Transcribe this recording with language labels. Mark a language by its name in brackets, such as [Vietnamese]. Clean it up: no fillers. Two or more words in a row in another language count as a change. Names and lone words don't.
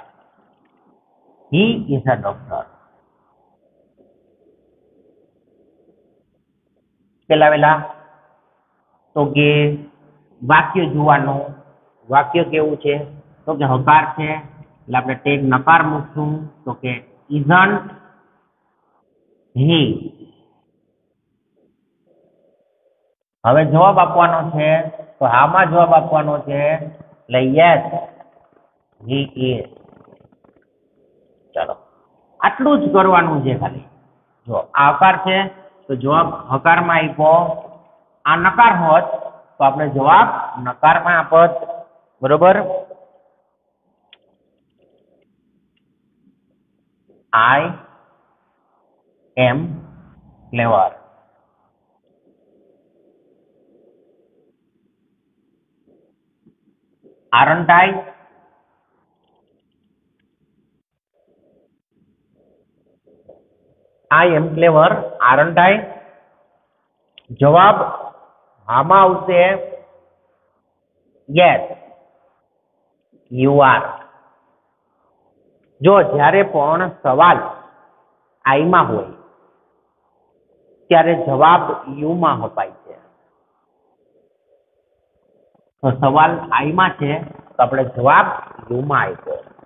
[English] He is a doctor. [Gujarati] પેલા તો કે વાક્ય જોવાનું. વાક્ય કેવું છે? તો કે હકાર છે એટલે આપણે ટેગ નકાર મૂકશું. તો કે [English] isn't he. [Gujarati] હવે જવાબ આપવાનો છે તો હામાં જવાબ આપવાનો છે એટલે [English] yes he is. [Gujarati] ચાલો આટલું જ કરવાનું છે ખાલી. જો આ હકાર છે તો જવાબ હકારમાં આપ્યો. આ નકાર હોત તો આપણે જવાબ નકારમાં આપત. બરોબર. [English] I am clever. Aren't I? I am clever. Aren't I? [Gujarati] જવાબ આમાં આવશે [English] yes you are. [Gujarati] જો જ્યારે પણ સવાલ આઈમાં હોય ત્યારે જવાબ યુમાં અપાય છે. તો સવાલ આઈમાં છે તો આપણે જવાબ યુમાં આપ્યો.